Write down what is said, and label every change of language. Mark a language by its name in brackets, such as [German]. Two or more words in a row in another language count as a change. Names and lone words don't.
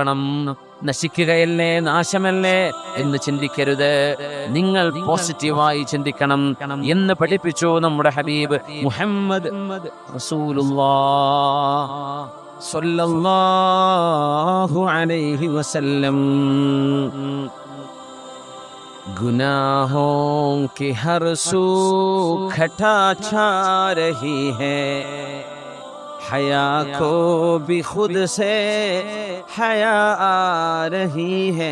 [Malayalam] നശിക്കുകയല്ലേ, നാശമല്ലേ എന്ന് ചിന്തിക്കരുത്. നിങ്ങൾ പോസിറ്റീവായി ചിന്തിക്കണം എന്ന് പഠിപ്പിച്ചു നമ്മുടെ ഹബീബ് മുഹമ്മദ് [Arabic] رسول الله صلى الله عليه وسلم. [Hindi] गुनाहों की हर सू खटा छा रही है, हया को भी खुद से हया आ रही है.